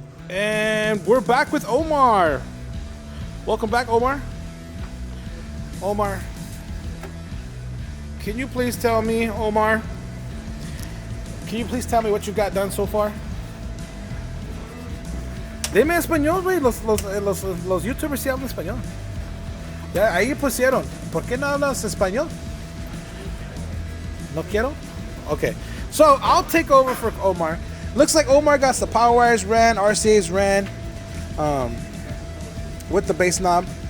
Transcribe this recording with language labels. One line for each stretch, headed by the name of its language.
English: And we're back with Omar. Welcome back, Omar. Omar, can you please tell me, Omar? Can you please tell me what you got done so far?
Spanish: Dime español, güey. Los YouTubers sí hablan español. Ya, ahí pusieron. ¿Por qué no hablas español? No quiero? Okay.
English: So, I'll take over for Omar. Looks like Omar got the power wires ran, RCA's ran, with the base knob.